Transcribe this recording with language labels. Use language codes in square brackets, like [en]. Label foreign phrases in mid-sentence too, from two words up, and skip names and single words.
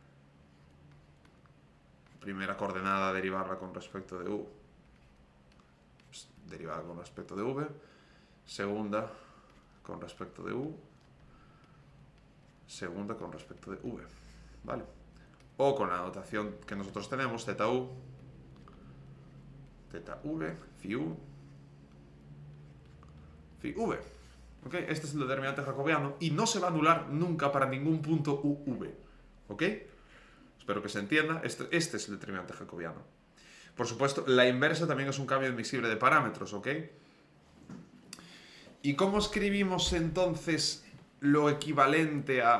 [es] primera coordenada, derivarla con respecto de u, pues, derivada con respecto de v, segunda con respecto de u, segunda con respecto de v, ¿vale? O con la notación que nosotros tenemos, teta u, teta v, phi u, phi v. ¿Ok? Este es el determinante jacobiano y no se va a anular nunca para ningún punto uv. ¿Ok? Espero que se entienda. Este es el determinante jacobiano. Por supuesto, la inversa también es un cambio admisible de parámetros. ¿Ok? ¿Y cómo escribimos entonces lo equivalente a...